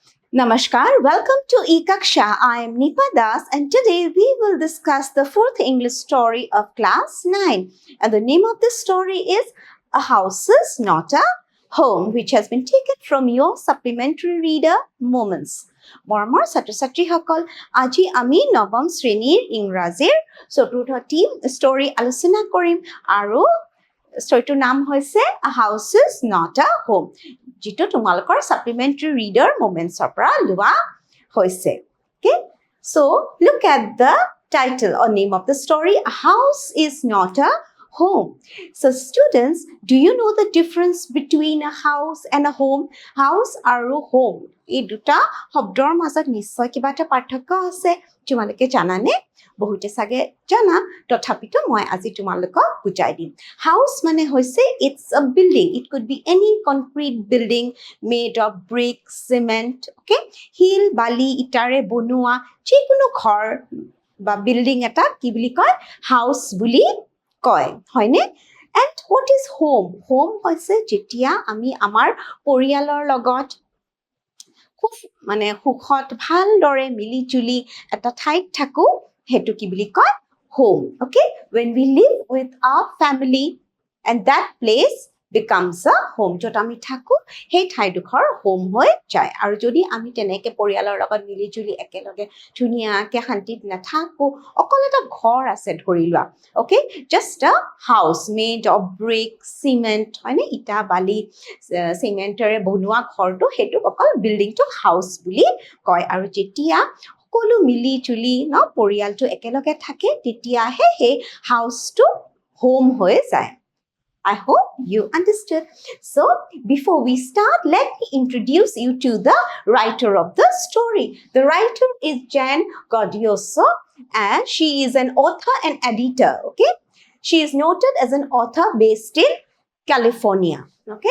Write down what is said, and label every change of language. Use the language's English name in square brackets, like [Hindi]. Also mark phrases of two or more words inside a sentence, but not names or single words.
[English] Namaskar, welcome to Ekaksha. I am Nipa Das and today we will discuss the fourth English story of class 9. And the name of this story is A House is Not a Home, which has been taken from your supplementary reader moments. [Assamese] মৰমৰ ছাত্ৰ ছাত্ৰীসকল আজি আমি নৱম শ্ৰেণীৰ ইংৰাজীৰ চতুৰ্থটি ষ্টৰী আলোচনা কৰিম আৰু ষ্টৰীটোৰ নাম হৈছে A House is Not a Home, যিটো তোমালোকৰ [English] supplementary reader [Assamese] momentsৰ পৰা লোৱা হৈছে. [English] Okay, so look at the title or name of the story. A house is not a home. So students, do you know the difference between a house and a home? [Assamese] House আৰু home এই দুটা শব্দৰ মাজত নিশ্চয় কিবা এটা পাৰ্থক্য আছে. তোমালোকে জানানে? বহুতে চাগে জানা, তথাপিতো মই আজি তোমালোকক বুজাই দিম. [English] House [Assamese] মানে হৈছে [English] it's a building. It could be any concrete building made of bricks, cement, okay? [Assamese] শিল, বালি, ইটাৰে বনোৱা যিকোনো ঘৰ বা বিল্ডিং এটা কি বুলি কয়? House বুলি কয়, হয়নে? [English] And what is home? [Assamese] Home হৈছে যেতিয়া আমি আমাৰ পৰিয়ালৰ লগত খুব মানে সুখত ভালদৰে মিলি জুলি এটা ঠাইত থাকো, হেতু কি বুলি কয়? Home. [English] Okay, when we live with our family and that place becomes a home. [Assamese] য'ত আমি থাকো সেই ঠাইডোখৰ home হৈ যায়. আৰু যদি আমি তেনেকে পৰিয়ালৰ লগত মিলি জুলি একেলগে ধুনীয়াকে শান্তিত নাথাকো, অকল এটা ঘৰ আছে ধৰি লোৱা, [English] okay, just a house made of brick, cement, [Assamese] হয়নে? ইটা বালি চিমেণ্টেৰে বনোৱা ঘৰটো সেইটো অকল বিল্ডিংটো হাউচ বুলি কয়. আৰু যেতিয়া সকলো মিলি জুলি পৰিয়ালটো একেলগে থাকে তেতিয়াহে সেই হাউচটো হোম হৈ যায়. [English] I hope you understood. So, before we start, let me introduce you to the writer of the story. The writer is Jan Godioso and she is an author and editor, okay? She is noted as an author based in California, okay?